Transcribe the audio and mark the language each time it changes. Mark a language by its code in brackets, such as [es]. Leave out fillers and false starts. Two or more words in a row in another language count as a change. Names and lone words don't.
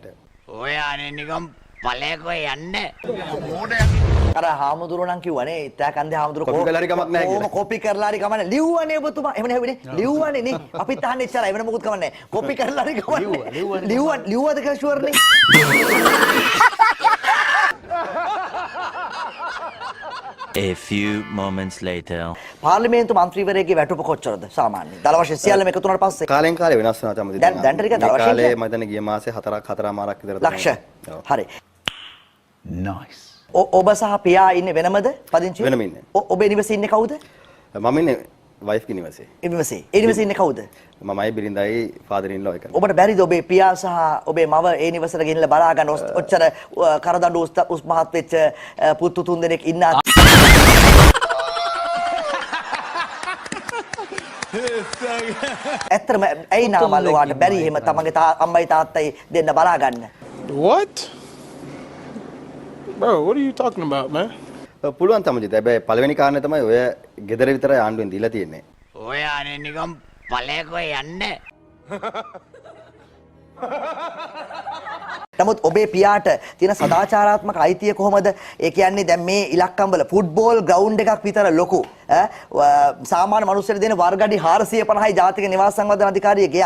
[si] ඔය අනේ නිකම් පළයකෝ යන්න. අර හාමුදුරුවෝ කිව්වනේ ඉතා කන්දේ හාමුදුරුවෝ කොපි කරලා හරි කමක් නැහැ කියලා. කොපි කරලා හරි කමක් නැහැ. ලිව්වනේ ඔබතුමා. එහෙම නෙවෙයි ලිව්වනේ නේ. අපිත් අහන්නේ ඉස්සරහ එවන මොකුත් කමක් නැහැ. කොපි කරලා හරි කමක් නැහැ. ලිව්වද කියලා ෂුවර් නේ. [en] A few moments later. [si] පාර්ලිමේන්තු මන්ත්‍රීවරයෙක්ගේ වැටුප කොච්චරද සාමාන්‍යයෙන්? දල වශයෙන් සියල්ලම එකතු වුණාට පස්සේ කාලෙන් කාලේ වෙනස් වෙනවා තමයි. දැන් ටික දල වශයෙන් කාලේ මම දැන් ගිය මාසේ 4මාරක් විතර ලක්ෂ. හරි. [en] Nice. [si] ඔබ සහ පියා ඉන්නේ වෙනමද? පදිංචි? වෙනම ඉන්නේ. ඔබේ නිවසේ ඉන්නේ කවුද? මම ඉන්නේ වයිෆ් ගේ නිවසේ. ඒ නිවසේ. ඒ නිවසේ ඉන්නේ කවුද? මමයි බිරිඳයි [en] father in law [si] එක. ඔබට බැරිද ඔබේ පියා සහ ඔබේ මව ඒ නිවසට ගෙනිලා බලා ගන්න ඔච්චර කරදඬු උස් මහත් වෙච්ච පුතු තුන් දෙනෙක් ඉන්න ඇත්තටම ඇයි නාමල් ඔයාට බැරි එහෙම තමන්ගේ අම්මයි තාත්තයි දෙන්න බලා ගන්න [en] What? Bro, what are you talking about, man? [si] පුළුවන් තමයි. හැබැයි පළවෙනි කාරණේ තමයි ඔය ගෙදර විතරයි ආණ්ඩුවෙන් දීලා තියෙන්නේ. ඔය අනේ නිකම් පළයකෝ යන්න. නමුත් ඔබේ පියාට තියෙන සදාචාරාත්මක අයිතිය කොහොමද? ඒ කියන්නේ දැන් මේ ඉලක්කම් වල [en] football ground [si] එකක් විතර ලොකු සාමාන්‍ය මිනිස්සුන්ට දෙන වර්ගඩි 450යි ජාතික නිවාස සංවර්ධන අධිකාරියේ ගෙයක්.